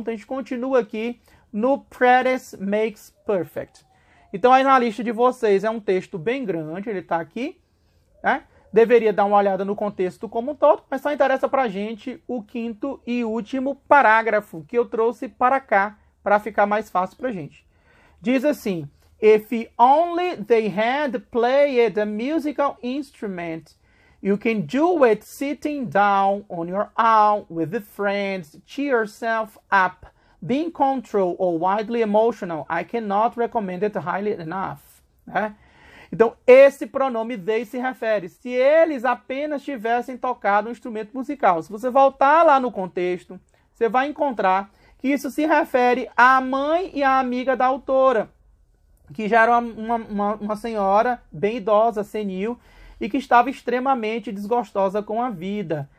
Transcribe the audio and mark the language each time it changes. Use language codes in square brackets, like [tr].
[pt] Então, a gente continua aqui no [en] practice makes perfect. [pt] Então, aí na lista de vocês é um texto bem grande, ele está aqui, né? Deveria dar uma olhada no contexto como um todo, mas só interessa para a gente o 5º e último parágrafo que eu trouxe para cá, para ficar mais fácil para a gente. [en] Diz assim, if only they had played a musical instrument, you can do it sitting down on your own with the friends, cheer yourself up. Being control or widely emotional, I cannot recommend it highly enough. [pt] Né? Então, esse pronome they se refere se eles apenas tivessem tocado um instrumento musical. Se você voltar lá no contexto, você vai encontrar que isso se refere à mãe e à amiga da autora, que já era uma senhora bem idosa, senil, e que estava extremamente desgostosa com a vida.